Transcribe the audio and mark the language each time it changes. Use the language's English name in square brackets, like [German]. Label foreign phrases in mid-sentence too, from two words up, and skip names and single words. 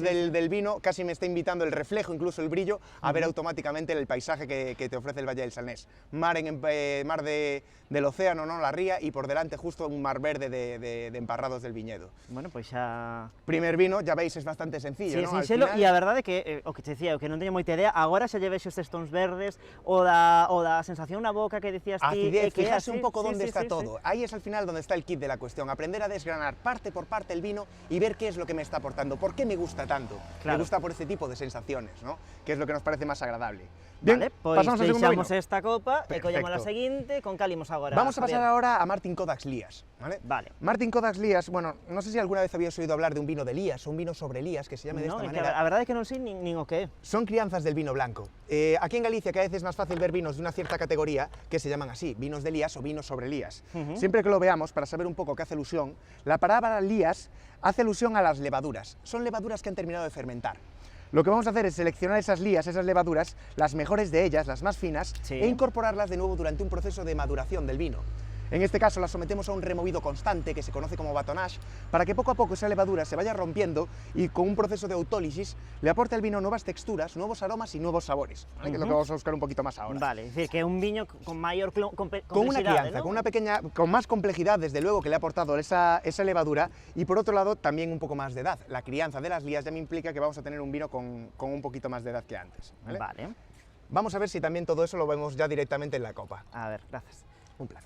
[Spanish] del vino, casi me está invitando el reflejo, incluso el brillo, a ver automáticamente el paisaje que te ofrece el Valle del Salnés. Mar, mar del océano, ¿no? La ría, y por delante justo un mar verde de emparrados del viñedo. [Galician] Bueno, pois xa... [Spanish] Primer vino, ya veis, es bastante Sí, sencillo, ¿no? Al [Galician] sinxelo, [Spanish] final- [Galician] e a verdade é que, o que te decía, o que non teño moita idea, agora xa lle vexo estes tons verdes, o da sensación na boca que decías ti, [Spanish] Acidez, [Galician] que é [Spanish] fijarse [Galician] así. [Spanish] un poco Sí, dónde sí, está sí, todo. Ahí es al final donde está el kit de la cuestión, aprender a desgranar parte por parte el vino y ver qué es lo que me está aportando, por qué me gusta tanto. Claro. Me gusta por este tipo de sensaciones, ¿no? Que es lo que nos parece más agradable. [Galician] Vale, pois [Spanish] pasamos al segundo vino. [Galician] deixamos esta copa e collemos a [Spanish] Perfecto. [Galician] seguinte, con cal imos agora? [Spanish] Vamos a pasar Javier? ahora a Martin Kodax Lías, ¿vale? Vale. Martin Kodax Lías, bueno, no sé si alguna vez habías oído hablar de un vino de Lías o un vino sobre Lías, que se llame de No, esta [Galician] é que [Spanish] manera. [Galician] a verdade é que non sei nin o que é. [Spanish] Son crianzas del vino blanco. Aquí en Galicia cada vez es más fácil ver vinos de una cierta categoría que se llaman así, vinos de Lías o vinos sobre Lías. Siempre que lo veamos, para saber un poco qué hace alusión, la palabra Lías hace alusión a las levaduras. Son levaduras que han terminado de fermentar. Lo que vamos a hacer es seleccionar esas lías, esas levaduras, las mejores de ellas, las más finas, Sí. e incorporarlas de nuevo durante un proceso de maduración del vino. En este caso las sometemos a un removido constante que se conoce como batonnage, para que poco a poco esa levadura se vaya rompiendo y con un proceso de autólisis le aporte al vino nuevas texturas, nuevos aromas y nuevos sabores, ¿vale? Que es lo que vamos a buscar un poquito más ahora. Vale, [Galician] é dicir, que é un viño con maior [Spanish] Con una [Galician] complexidade, [Spanish] crianza, ¿no? con más complejidad, desde luego, que le ha aportado esa levadura, y por otro lado también un poco más de edad. La crianza de las lías ya me implica que vamos a tener un vino con un poquito más de edad que antes. ¿vale? Vale, Vamos a ver si también todo eso lo vemos ya directamente en la copa. a ver, gracias. Un placer.